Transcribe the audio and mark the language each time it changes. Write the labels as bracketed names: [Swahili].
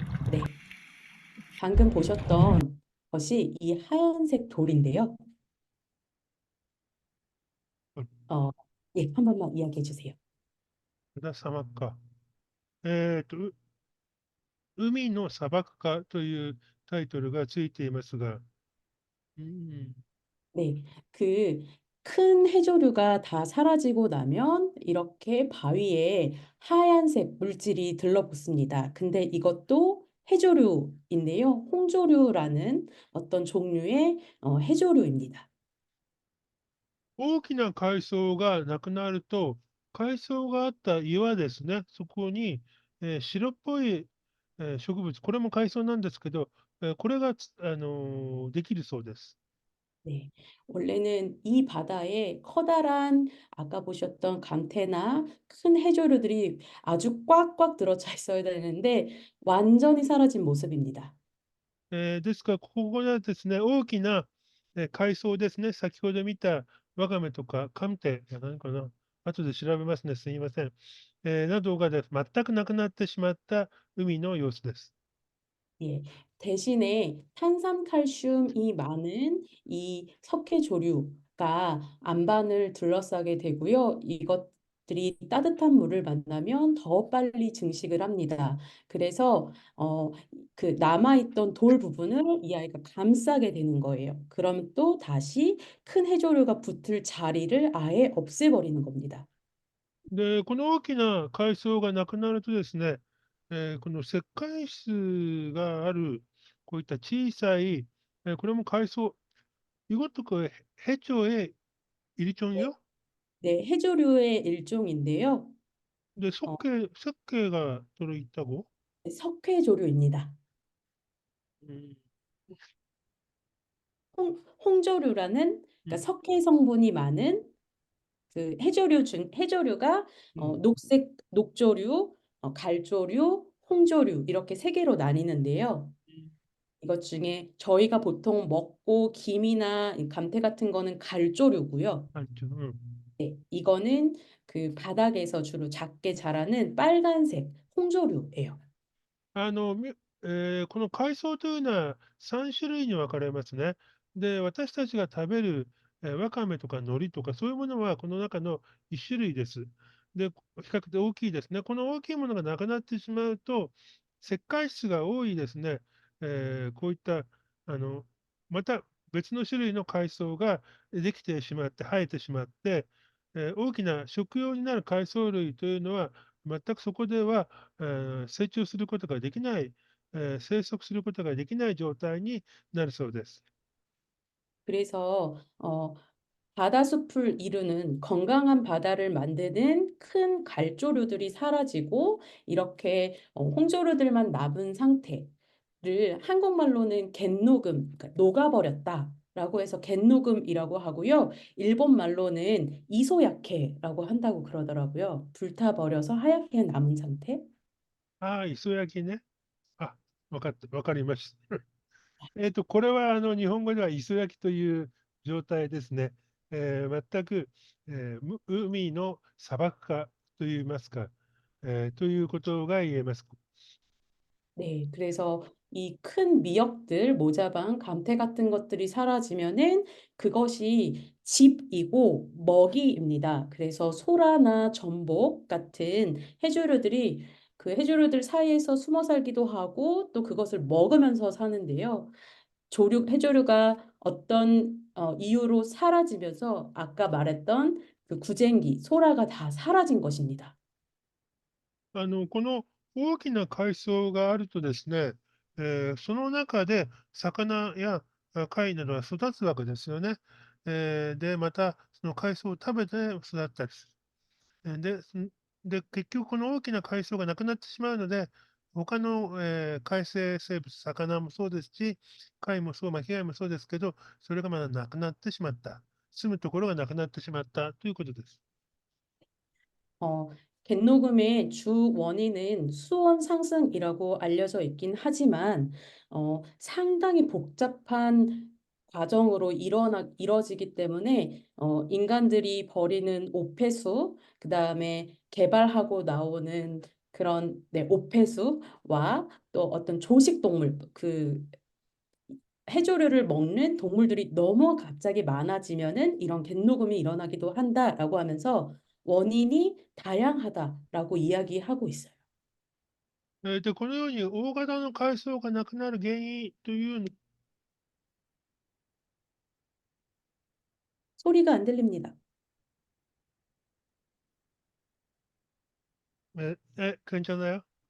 [Korean] 네, 방금 보셨던 것이 이 하얀색 돌인데요. 어, 예, 한 번만 이야기해 주세요. [Japanese] 砂漠か。海の砂漠化というタイトルがついていますが、うん、 [Korean] 네, 그 큰 해조류가 다 사라지고 나면 이렇게 바위에 하얀색 물질이 들러붙습니다. 근데 이것도 해조류인데요. 홍조류라는 어떤 종류의 해조류입니다. [Japanese] 大きな海藻がなくなると、海藻があった岩ですね、そこに、白っぽい、植物、これも海藻なんですけど、これができるそうです。 [Korean] 네, 원래는 이 바다에 커다란 아까 보셨던 감태나 큰 해조류들이 아주 꽉꽉 들어차 있어야 되는데 완전히 사라진 모습입니다. [Japanese] ですから、ここがですね、大きな、海藻ですね、先ほど見たワカメとかカムテや何かな、後で調べますね、すみません。などがです全くなくなってしまった海の様子です。 [Korean] 예, 대신에 탄산칼슘이 많은 이 석회조류가 안반을 둘러싸게 되고요. 이것들이 따뜻한 물을 만나면 더 빨리 증식을 합니다. 그래서 그 남아있던 돌 부분을 이 아이가 감싸게 되는 거예요. 그럼 또 다시 큰 해조류가 붙을 자리를 아예 없애버리는 겁니다. [Japanese] で、この大きな海藻がなくなるとですね、この石灰質がある、こういった小さい、これも海藻、 [Korean] 이것도 해초의 네, 일종이요? 네, 해조류의 일종인데요. 근데 어, 석회가 들어있다고? 석회조류입니다. 음, 홍조류라는 그러니까 석회 성분이 많은 그 해조류가 음. 녹색 녹조류, 갈조류, 홍조류 이렇게 세 개로 나뉘는데요. 이것 중에 저희가 보통 먹고 김이나 이 감태 같은 거는 갈조류고요. 알죠. 네, 이거는 그 바닥에서 주로 작게 자라는 빨간색 홍조류예요. [Japanese] みこの海藻というのは3種類に分かれますね。で、私たちが食べる、わかめとか海苔とかそういうものはこの中の1種類です。で、比較的大きいですね。この大きいものがなくなってしまうと、石灰質が多いですね、こういったあの、また別の種類の海藻ができてしまって、生えてしまって、大きな食用になる海藻類というのは、全くそこでは成長することができない、生息することができない状態になるそうです。 [Korean] 그래서 바다숲을 이루는 건강한 바다를 만드는 큰 갈조류들이 사라지고 이렇게 홍조류들만 남은 상태를 한국말로는 갯녹음, 그러니까 녹아버렸다라고 해서 갯녹음이라고 하고요. 일본 말로는 이소야케라고 한다고 그러더라고요. 불타버려서 하얗게 남은 상태. [Japanese] ああ、磯焼きね。あ、わかりました。これは日本語では磯焼きという状態ですね。全く、海の砂漠化といいますか、ということが言えます。 [Korean] 네, 그래서 이 큰 미역들, 모자반, 감태 같은 것들이 사라지면은 그것이 집이고 먹이입니다. 그래서 소라나 전복 같은 해조류들이 그 해조류들 사이에서 숨어 살기도 하고 또 그것을 먹으면서 사는데요. 해조류가 어떤 이유로 사라지면서 아까 말했던 그 구쟁이, 소라가 다 사라진 것입니다. [Japanese] この大きな海藻があるとですね、その中で魚や貝などが育つわけですよね。で、またその海藻を食べて育ったりする。で、結局この大きな海藻がなくなってしまうので、他の、海生生物、魚もそうですし、貝もそう、巻き貝もそうですけど、それがまだなくなってしまった。住むところがなくなってしまったということです。 [Korean] 어, 갯녹음의 주 원인은 수온 상승이라고 알려져 있긴 하지만 상당히 복잡한 과정으로 이뤄지기 때문에 인간들이 버리는 오폐수, 그다음에 개발하고 나오는 그런 오폐수와 또 어떤 조식동물, 그 해조류를 먹는 동물들이 너무 갑자기 많아지면은 이런 갯녹음이 일어나기도 한다라고 하면서 원인이 다양하다라고 이야기하고 있어요. [Japanese] で、このように大型の海藻がなくなる原因という、 [Korean] 소리가 안 들립니다. 괜찮아요?